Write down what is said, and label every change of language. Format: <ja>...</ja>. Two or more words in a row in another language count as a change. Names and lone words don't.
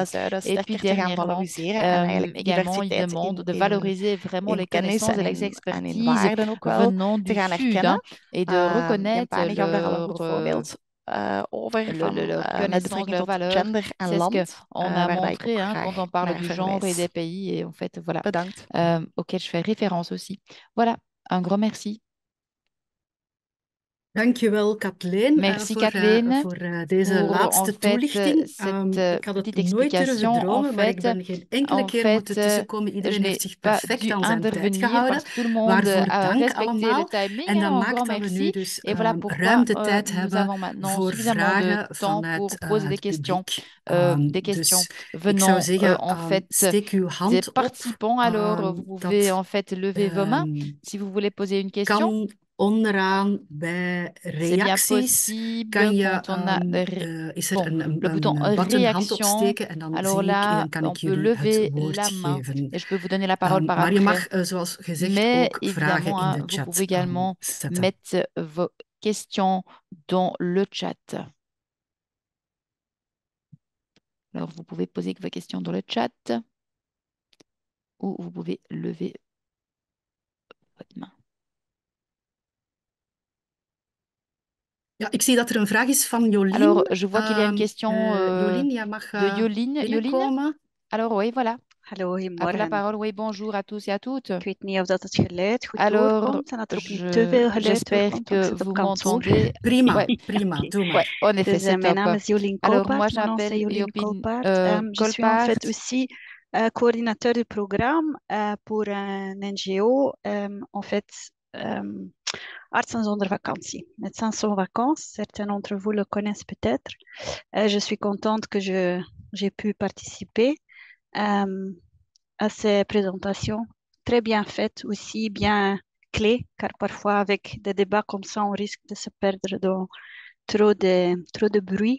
<fr>Et puis dernièrement, également, il demande de valoriser vraiment les connaissances et les expertises venant du Sud et de reconnaître leur connaissance, leur valeur. C'est ce qu'on a montré quand on parle du genre et des pays et en fait, voilà, auquel je fais référence aussi. Voilà, un grand merci.</fr> <nl>Dankjewel, Kathleen,</nl> <fr>Merci, Kathleen,</fr> <nl>voor deze laatste toelichting. Ik had het nooit durven dromen, maar ik ben geen enkele keer moeten tussenkomen. Iedereen heeft zich perfect aan zijn tijd gehouden. Waarvoor dank allemaal. En dat maakt dat we nu dus ruim de tijd hebben voor vragen vanuit het publiek. Dus ik zou zeggen, steek uw hand op.</nl> <fr>Alors, vous pouvez en fait lever vos mains si vous voulez poser une question.</fr> <nl>onderaan bij reacties kan je, is er een button hand opsteken en dan kan ik jullie het woord geven. Maar je mag, zoals gezegd, ook vragen in de chat</nl> <fr>vous pouvez également</fr> <nl>zetten.</nl> <fr>mettre vos questions dans le chat. Alors, vous pouvez poser vos questions dans le chat ou vous pouvez lever votre main.</fr> <nl>Ja, ik zie dat er een vraag is van Jolien.</nl> <fr>Alors, je vois qu'il y a une question</fr> <nl>Jolien, jij mag</nl> <fr>de Jolien. Alors, oui, voilà.</fr> <nl>Hallo,</nl> <fr>À vous la</fr> <nl>goedemorgen.</nl> <fr>parole. Oui, bonjour à tous et à toutes.</fr> <nl>Ik weet niet of dat het geluid goed</nl> <fr>Alors,</fr> <nl>doorkomt en dat er ook niet te veel geluid</nl> <fr>j'espère</fr> <nl>doorkomt, want ik</nl> <fr>que</fr> <nl>zit op</nl> <fr>vous</fr> <nl>kantoor.</nl> <fr>m'entendez.</fr> <nl>Prima,</nl> <fr>Ouais.</fr> <nl>prima, Oké. doe maar.</nl> <fr>Ouais, en effet,</fr> <nl>Dus</nl> <fr>c'est</fr> <nl>mijn top. naam is Jolien</nl> <fr>Alors, moi, Kolpaert. Mon nom, c'est j'appelle Jolien Jopine Kolpaert. Je suis en fait aussi coordinateur du programme pour un NGO. En fait,</fr> <nl>Artsen zonder vakantie.</nl> <fr>Médecins sans vacances, certains d'entre vous le connaissent peut-être. Je suis contente que j'ai pu participer à ces présentations très bien faites, aussi bien clés, car parfois avec des débats comme ça, on risque de se perdre dans trop de bruit.</fr>